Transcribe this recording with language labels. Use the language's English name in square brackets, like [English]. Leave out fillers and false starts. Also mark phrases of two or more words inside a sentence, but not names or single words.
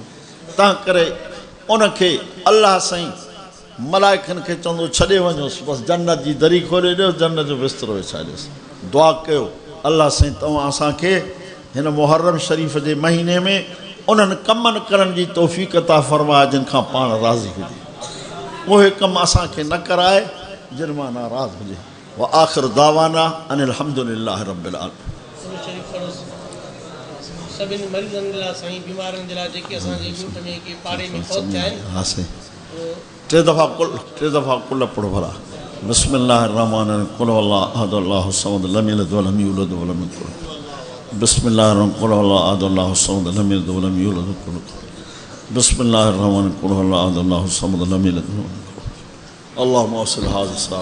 [Sindhi] तंहिं करे उनखे अल्लाह साईं मलाइकनि खे चवंदो छॾे वञोसि, बसि जन्नत जी दरी खोले ॾियो, जन्नत जो बिस्तरो विछाड़ियोसि। दुआ कयो अल्लाह साईं तव्हां असांखे हिन मुहर्रम शरीफ़ जे महीने में उन्हनि कमनि करण जी तौफ़ीक़ अता फ़रमाए जिन खां पाण राज़ी हुजे, उहे कम असांखे न कराए जिन मां नाराज़ हुजे। [Arabic] وآخر دعوانا أن الحمد لله رب العالمين. [Sindhi] सभिनी मरीज़नि जे लाइ साईं, बीमारनि जे लाइ जेके असांजे यूथ में के पाड़े में फौत थिया आहिनि, हा साईं, 3 दफ़ा कुल पढ़ो भला। [Arabic] بسم الله الرحمن الرحيم، قل هو الله أحد الله الصمد لم يلد ولم يولد ولم يكن له كفوا أحد. بسم الله الرحمن الرحيم، قل هو الله أحد الله الصمد لم يلد ولم يولد ولم يكن له كفوا أحد. بسم الله الرحمن الرحيم، قل هو الله أحد الله الصمد لم يلد ولم يولد ولم يكن له كفوا أحد.